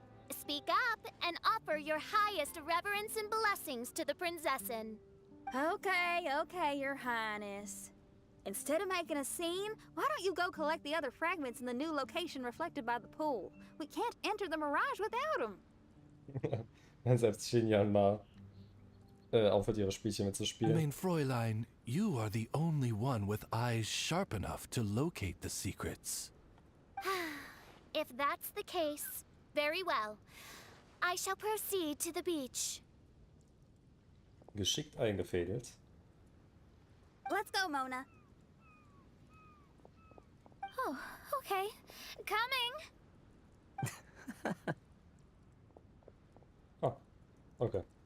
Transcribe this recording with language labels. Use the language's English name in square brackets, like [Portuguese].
[English] Speak up and offer your highest reverence and blessings to the Prinzessin. Okay, Your Highness. Instead of making a scene, why don't you go collect the other fragments in the new location reflected by the pool? We can't enter the mirage without them. [German] Wenn selbst Xinyan mal aufhört, ihre Spielchen mitzuspielen. [English] Mein Fräulein, you are the only one with eyes sharp enough to locate the secrets. If that's the case, very well. I shall proceed to the beach. [German] Geschickt eingefädelt. [English] Let's go, Mona. Oh, okay. Coming! Ah, okay.